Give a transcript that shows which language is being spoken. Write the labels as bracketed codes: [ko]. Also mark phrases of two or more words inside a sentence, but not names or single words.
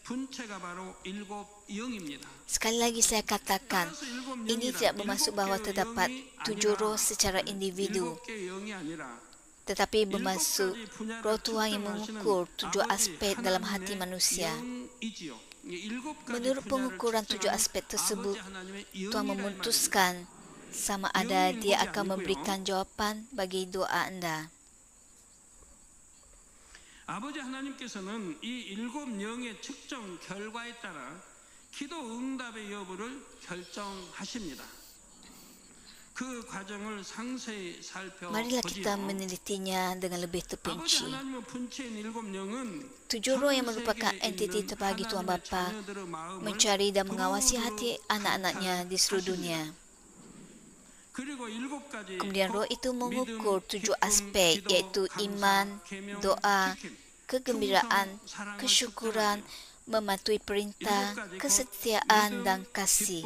[ms] Sekali lagi saya katakan, ini tidak bermaksud bahawa terdapat 7 roh secara individu, tetapi bermaksud roh Tuhan yang mengukur 7 aspek dalam hati manusia. Menurut pengukuran 7 aspek tersebut, Tuhan memutuskan sama ada Dia akan memberikan jawapan bagi doa anda. [ko] 아버지 하나님께서는 이 7 영의 측정 결과에 따라 기도 응답의 여부를 결정하십니다. 그 과정을 상세히 [ms] Marilah kita [ko] 살펴보지요. [ms] menelitinya dengan lebih [ko] 아버지 [ms] terperinci. [ko] 하나님의 분체인 7 영은 [ms] 7 roh yang merupakan entiti terbagi Tuhan Bapa mencari dan mengawasi hati anak-anaknya di seluruh dunia. Kemudian roh itu mengukur 7 aspek, iaitu iman, doa, kegembiraan, kesyukuran, mematuhi perintah, kesetiaan dan kasih.